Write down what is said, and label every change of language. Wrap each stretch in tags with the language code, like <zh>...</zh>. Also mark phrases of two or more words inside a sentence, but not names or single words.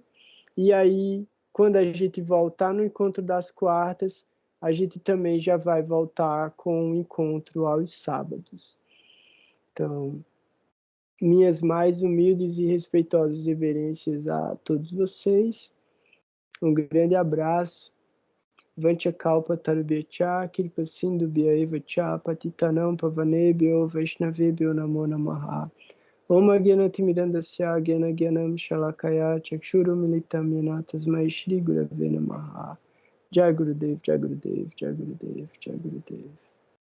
<pt>E aí, quando a gente voltar no encontro das quartas, a gente também já vai voltar com o encontro aos sábados. Então, minhas mais humildes e respeitosas reverências a todos vocês. Um grande abraço.</pt> <sa>वाञ्छा कल्प तरुभ्यश्च, कृपा सिन्धु भ्यएव च, पतितानां पावनेभ्यो वैष्णवेभ्यो नमो नमः. ॐ अज्ञानतिमिरान्धस्य ज्ञान ज्ञानं शलाकया चक्षुरु मीलितं यन तस्मै श्री गुरवे नमः. जय गुरुदेव, जय गुरुदेव, जय गुरुदेव, जय गुरुदेव.</sa>